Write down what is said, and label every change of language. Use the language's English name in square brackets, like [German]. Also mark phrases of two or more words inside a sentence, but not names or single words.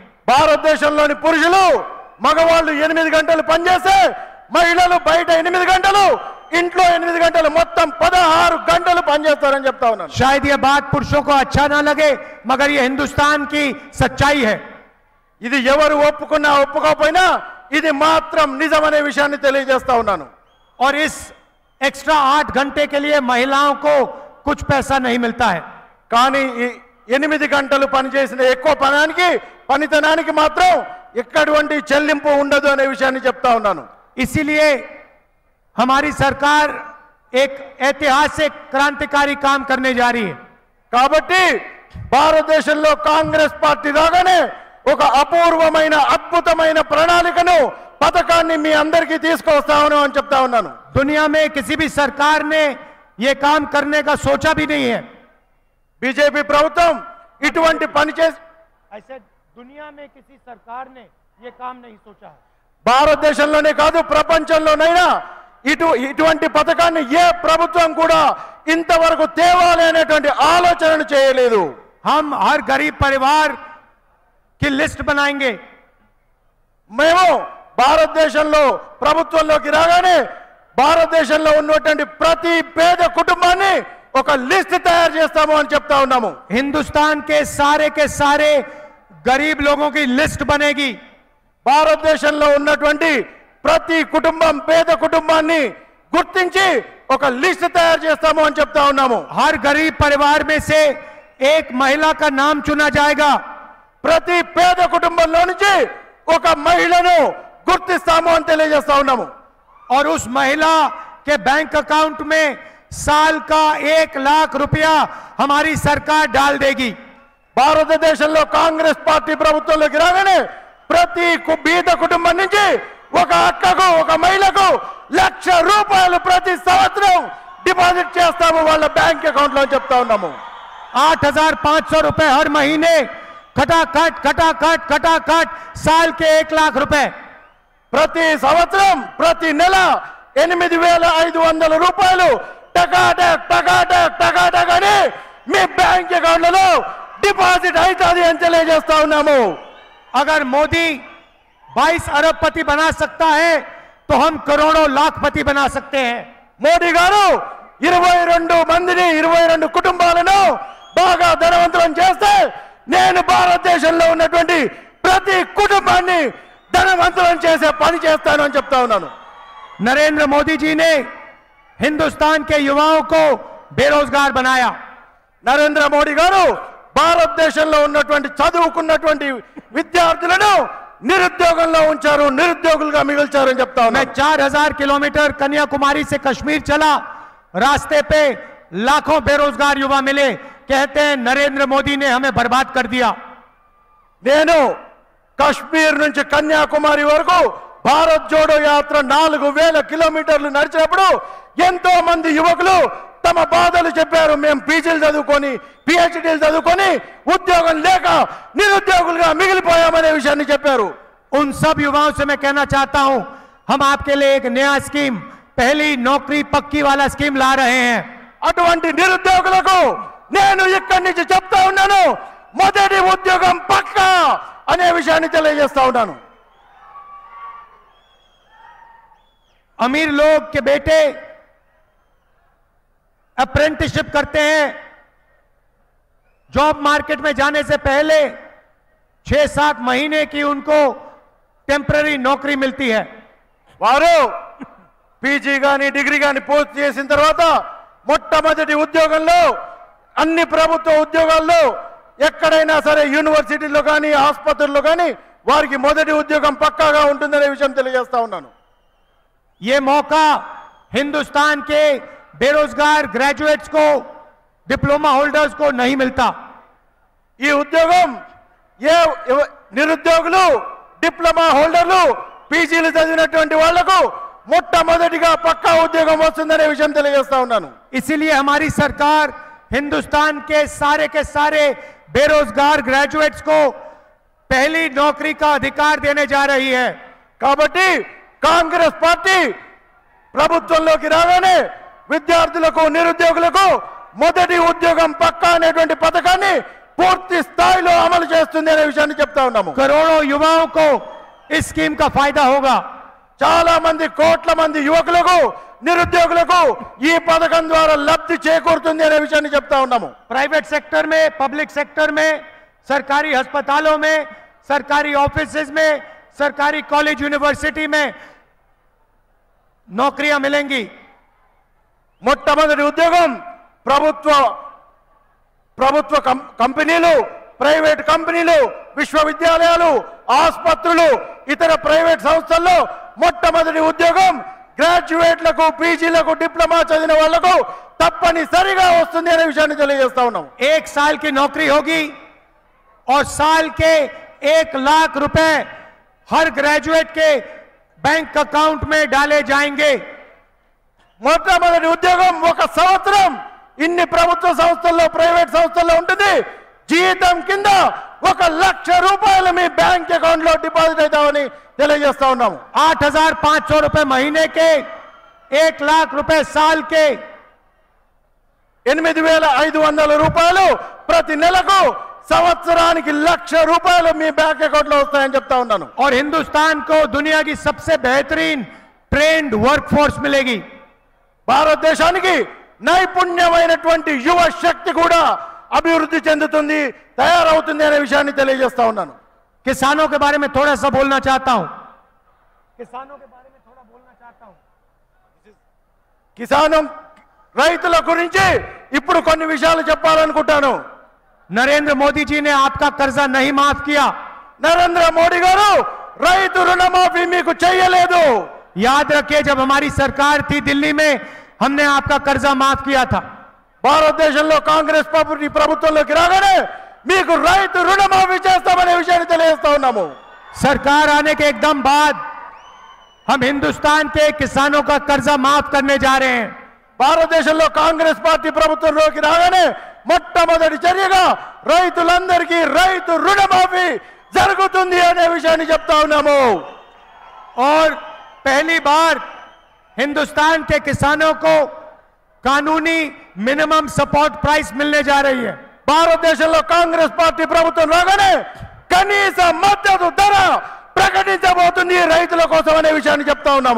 [Telugu] భారతదేశంలోని పురుషులు మగవాళ్ళు 8 గంటలు పనిచేస్తే మహిళలు బయట 8 గంటలు, ఇంట్లో 8 గంటలు, మొత్తం 16 గంటలు పనిచేస్తారని చెప్తా ఉన్నాను। [Hindi] शायद ये बात पुरुषों को अच्छा ना लगे, मगर ये हिंदुस्तान की सच्चाई है। [Telugu] ఇది ఎవరు ఒప్పుకున్నా ఒప్పుకోకపోయినా ఇది మాత్రం నిజమనే విషయాన్ని తెలియజేస్తా ఉన్నాను। [Hindi] और इस एक्स्ट्रा 8 घंटे के लिए महिलाओं को कुछ पैसा नहीं मिलता है। [Telugu] కానీ ఈ 8 గంటలు పనిచేసిన ఎక్కువ పనితనానికి మాత్రం ఎక్కడవంటి చెల్లింపు ఉండదు అనే విషయాన్ని చెప్తా ఉన్నాను। [Hindi] इसीलिए हमारी सरकार एक ऐतिहासिक क्रांतिकारी काम करने जा रही है। [Telugu] కాబట్టి భారతదేశంలో కాంగ్రెస్ పార్టీ రాగానే ఒక అపూర్వమైన అద్భుతమైన ప్రణాళికను పథకాన్ని మీ అందరికీ తీసుకొస్తాను అని చెప్తా ఉన్నాను। [Hindi] दुनिया में किसी भी सरकार ने ये काम करने का सोचा भी नहीं है। [Telugu] బీజేపీ ప్రభుత్వం ఇటువంటి పని చేసి [Hindi] ऐसे दुनिया में किसी सरकार ने ये काम नहीं सोचा है। [Telugu] భారతదేశంలోనే కాదు ప్రపంచంలోనైనా ఇటువంటి పథకాన్ని ఏ ప్రభుత్వం కూడా ఇంతవరకు తేవాలి అనేటువంటి ఆలోచనను చేయలేదు। [Hindi] हम हर गरीब परिवार की लिस्ट बनाएंगे। [Telugu] మేము భారతదేశంలో ప్రభుత్వంలోకి రాగానే భారతదేశంలో ఉన్నటువంటి ప్రతి పేద కుటుంబాన్ని ఒక లిస్ట్ తయారు చేస్తాము అని చెప్తా ఉన్నాము। [Hindi] हिंदुस्तान के सारे गरीब लोगों की लिस्ट बनेगी। [Telugu] భారతదేశంలో ఉన్నటువంటి ప్రతి కుటుంబం పేద కుటుంబాన్ని గుర్తించి ఒక లిస్ట్ తయారు చేస్తాము అని చెప్తా ఉన్నాము। [Hindi] हर गरीब परिवार में से एक महिला का नाम चुना जाएगा। [Telugu] ప్రతి పేద కుటుంబంలో నుంచి ఒక మహిళను గుర్తిస్తాము అని తెలియజేస్తా ఉన్నాము। [Hindi] और उस महिला के [English] bank account [Hindi] में साल का 1 लाख रुपया हमारी सरकार डाल देगी। [Telugu] భారతదేశంలో కాంగ్రెస్ పార్టీ ప్రభుత్వంలోకి రాగానే ప్రతి బీద కుటుంబం నుంచి ఒక అక్కకు ఒక మహిళకు ₹1,00,000 ప్రతి సంవత్సరం డిపాజిట్ చేస్తాము వాళ్ళ [English] bank account [Telugu] లో చెప్తా ఉన్నాము। [Hindi] 8,500 रुपए हर महीने, खटाखट साल के 1 लाख रुपए। [Telugu] ప్రతి సంవత్సరం ప్రతి నెల ₹8,500 టకాటక్ అని మీ [English] bank accountలలో [Telugu] డిపాజిట్ అవుతుంది అని తెలియజేస్తా ఉన్నాము। [Hindi] अगर मोदी 22 अरबपति बना सकता है तो हम करोड़ों लाखपति बना सकते हैं। [Telugu] మోడీ గారు 22 మందిని 22 కుటుంబాలను బాగా ధనవంతులను చేస్తే నేను భారతదేశంలో ఉన్నటువంటి ప్రతి కుటుంబాన్ని ధనవంతులను చేసే పని చేస్తాను అని చెప్తా ఉన్నాను। [Hindi] नरेंद्र मोदी जी ने हिंदुस्तान के युवाओं को बेरोजगार बनाया। [Telugu] నరేంద్ర మోడీ గారు భారతదేశంలో ఉన్నటువంటి చదువుకున్నటువంటి విద్యార్థులను నిరుద్యోగంలో ఉంచారు, నిరుద్యోగులుగా మిగిల్చారు అని చెప్తా [Hindi] मैं [Telugu] ఉన్నాను। [Hindi] 4000 किलोमीटर कन्याकुमारी से कश्मीर चला, रास्ते पे लाखों बेरोजगार युवा मिले, कहते हैं नरेंद्र मोदी ने हमें बर्बाद कर दिया। [Telugu] నేను కశ్మీర్ నుంచి కన్యాకుమారి వరకు భారత్ జోడో యాత్ర 4000 కిలోమీటర్లు నడిచినప్పుడు ఎంతో మంది యువకులు తమ బాధలు చెప్పారు। మేము పీజీలు చదువుకొని పిహెచ్డీలు చదువుకొని ఉద్యోగం లేక నిరుద్యోగులుగా మిగిలిపోయామనే విషయాన్ని చెప్పారు। [Hindi] उन सब युवाओं से मैं कहना चाहता हूं, हम आपके लिए एक नया स्कीम, पहली नौकरी पक्की वाला स्कीम ला रहे हैं। [Telugu] అటువంటి నిరుద్యోగులకు నేను ఇక్కడి నుంచి చెప్తా ఉన్నాను, మొదటి ఉద్యోగం పక్కా అనే విషయాన్ని తెలియజేస్తా ఉన్నాను। [Hindi] अमीर लोग के बेटे अप्रेंटिसशिप करते हैं, [English] job market [Hindi] में जाने से पहले 6-7 महीने की उनको टेम्पररी नौकरी मिलती है। [Telugu] వారు పీజీ గాని డిగ్రీ గాని పూర్తి చేసిన తర్వాత మొట్టమొదటి ఉద్యోగంలో అన్ని ప్రభుత్వ ఉద్యోగాల్లో ఎక్కడైనా సరే యూనివర్సిటీలో కానీ ఆసుపత్రుల్లో కానీ వారికి మొదటి ఉద్యోగం పక్కాగా ఉంటుందనే విషయం తెలియజేస్తా ఉన్నాను। [Hindi] ये मौका हिंदुस्तान के बेरोजगार ग्रेजुएट्स को, [English] diploma holders [Hindi] को नहीं मिलता। [Telugu] ఈ ఉద్యోగం నిరుద్యోగులు, [English] diploma holderలు, [Telugu] పీజీలు చదివినటువంటి వాళ్లకు మొట్టమొదటిగా పక్కా ఉద్యోగం వస్తుందనే విషయం తెలియజేస్తా ఉన్నాను। [Hindi] इसीलिए हमारी सरकार हिंदुस्तान के सारे बेरोजगार ग्रेजुएट्स को पहली नौकरी का अधिकार देने जा रही है। [Telugu] కాబట్టి కాంగ్రెస్ పార్టీ ప్రభుత్వంలోకి రాగానే విద్యార్థులకు, నిరుద్యోగులకు మొదటి ఉద్యోగం పక్కా అనేటువంటి పథకాన్ని పూర్తి స్థాయిలో అమలు చేస్తుంది అనే విషయాన్ని చెప్తా ఉన్నాము। [Hindi] करोड़ों युवाओं को इस स्कीम का फायदा होगा। [Telugu] చాలా మంది, కోట్ల మంది యువకులకు, నిరుద్యోగులకు ఈ పథకం ద్వారా లబ్ధి చేకూరుతుంది అనే విషయాన్ని చెప్తా ఉన్నాము। [English] private sector [Hindi] में, [English] public sector [Hindi] में, सरकारी अस्पतालों में, सरकारी ऑफिसेज में, सरकारी [English] college university [Hindi] में नौकरियां मिलेंगी। [Telugu] మొట్టమొదటి ఉద్యోగం ప్రభుత్వ కంపెనీలు, [English] private companyలు, [Telugu] విశ్వవిద్యాలయాలు, ఆసుపత్రులు, ఇతర ప్రైవేట్ సంస్థల్లో మొట్టమొదటి ఉద్యోగం గ్రాడ్యుయేట్లకు, పీజీలకు, డిప్లొమా చదివిన వాళ్లకు తప్పనిసరిగా వస్తుంది అనే విషయాన్ని తెలియజేస్తా ఉన్నాం। [Hindi] 1 साल की नौकरी होगी और साल के 1 लाख रुपए हर ग्रेजुएट के [English] bank account [Hindi] में डाले जाएंगे। [Telugu] మొట్టమొదటి ఉద్యోగం ఒక సంవత్సరం ఇన్ని ప్రభుత్వ సంస్థల్లో, ప్రైవేట్ సంస్థల్లో ఉంటుంది। జీతం కింద 1 లక్ష రూపాయలు మీ [English] bank account [Telugu] లో డిపాజిట్ అవుతామని తెలియజేస్తా ఉన్నాము। [Hindi] 8,500 रुपए महीने के, 1 लाख रुपए साल के, [Telugu] 8,500 రూపాయలు ప్రతి నెలకు, సంవత్సరానికి 1 లక్ష రూపాయలు మీ [English] bank account [Telugu] లో వస్తాయని చెప్తా ఉన్నాను। [Hindi] और हिंदुस्तान को दुनिया की सबसे बेहतरीन [English] trained workforce [Hindi] मिलेगी। [Telugu] భారతదేశానికి నైపుణ్యమైనటువంటి యువ శక్తి కూడా అభివృద్ధి చెందుతుంది, తయారవుతుంది అనే విషయాన్ని తెలియజేస్తా ఉన్నాను। [Hindi] किसानों के बारे में थोड़ा सा बोलना चाहता हूं। किसानों के बारे में थोड़ा बोलना चाहता हूं। [Telugu] కిసానం రైతుల గురించి ఇప్పుడు కొన్ని విషయాలు చెప్పాలనుకుంటాను। [Hindi] नरेंद्र मोदी जी ने आपका कर्जा नहीं माफ किया। [Telugu] నరేంద్ర మోడీ గారు రైతు రుణమాఫీ మీకు చేయలేదు। [Hindi] याद रखिए, जब हमारी सरकार थी दिल्ली में, हमने आपका कर्जा माफ किया था। [Telugu] భారతదేశంలో కాంగ్రెస్ పార్టీ ప్రభుత్వంలోకి రాగానే మీకు రైతు రుణమాఫీ చేస్తామనే విషయాన్ని తెలియజేస్తా ఉన్నాము। [Hindi] सरकार आने के एकदम बाद हम हिंदुस्तान के किसानों का कर्जा माफ करने जा रहे हैं। [Telugu] భారతదేశంలో కాంగ్రెస్ పార్టీ ప్రభుత్వంలోకి రాగానే మొట్టమొదటి చర్యగా రైతులందరికీ రైతు రుణమాఫీ జరుగుతుంది అనే విషయాన్ని చెప్తా ఉన్నాము। [Hindi] और पहली बार हिंदुस्तान के किसानों को कानूनी [English] minimum support price [Hindi] मिलने जा रही है। [Telugu] భారతదేశంలో కాంగ్రెస్ పార్టీ ప్రభుత్వం రాగానే కనీస మద్దతు ధర ప్రకటించబోతుంది రైతుల కోసం అనే విషయాన్ని చెప్తా ఉన్నాము।